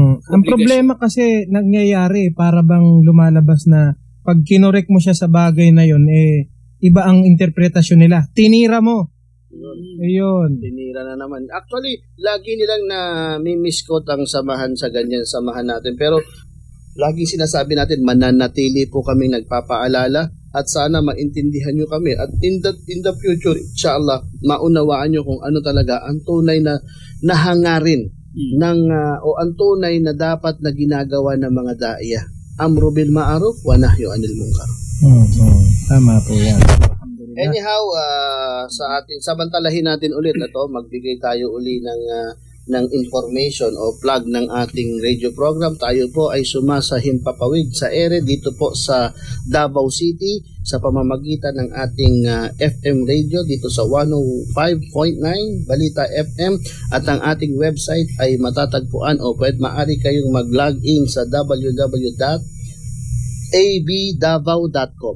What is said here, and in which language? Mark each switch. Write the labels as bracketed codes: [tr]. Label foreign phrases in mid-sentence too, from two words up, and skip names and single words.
[tl] ang problema kasi nangyayari, para bang lumalabas na pag kinorek mo siya sa bagay na yun, iba ang interpretasyon nila. Tinira mo. Ayun. Tinira na naman. Actually, lagi nilang na-misquote ang samahan sa ganyan, samahan natin. Pero laging sinasabi natin, mananatili po kami nagpapaalala at sana maintindihan nyo kami. [en] At in the future, inshallah, [tl] maunawaan nyo kung ano talaga ang tunay na nahangarin o ang tunay na dapat na ginagawa ng mga daiya. [ar] أمر بالمعروف ونهي عن المنكر. [tl] Tama po yan. Anyhow, samantalahin natin ulit na to, magbigay tayo uli ng information o plug ng ating radio program. Tayo po ay sumasa Himpapawid sa ere dito po sa Davao City sa pamamagitan ng ating FM radio dito sa 105.9 Balita FM, at ang ating website ay matatagpuan o maaari kayong mag-log in sa www.abdavao.com.